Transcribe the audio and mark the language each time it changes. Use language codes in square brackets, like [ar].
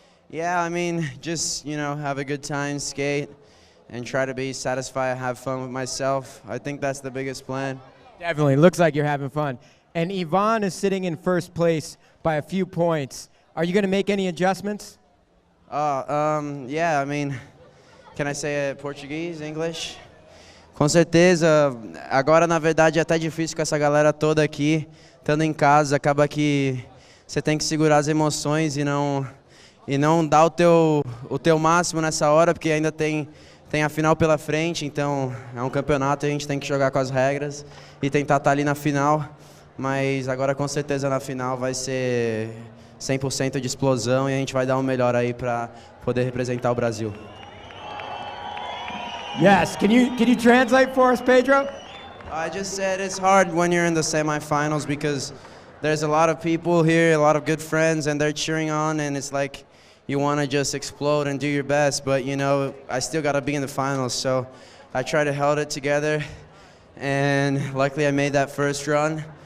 [en] Yeah, I mean, just, have a good time, skate, and try to be satisfied, have fun with myself. I think that's the biggest plan. Definitely. Looks like you're having fun. And Ivan is sitting in first place by a few points. Are you going to make any adjustments? Yeah, I mean, can I say it Portuguese, English? [pt] Com certeza. Agora, na verdade, é até difícil com essa galera toda aqui. Estando em casa, acaba que você tem que segurar as emoções e não dar o teu máximo nessa hora, porque ainda tem a final pela frente. Então, é um campeonato e a gente tem que jogar com as regras e tentar estar ali na final. Mas agora, com certeza, na final vai ser 100% de explosão e a gente vai dar o melhor aí para poder representar o Brasil. [en] Yes. Can you translate for us, Pedro? I just said it's hard when you're in the semifinals because there's a lot of people here, a lot of good friends, and they're cheering on, and it's like you want to just explode and do your best, but I still got to be in the finals, so I try to hold it together, and luckily I made that first run.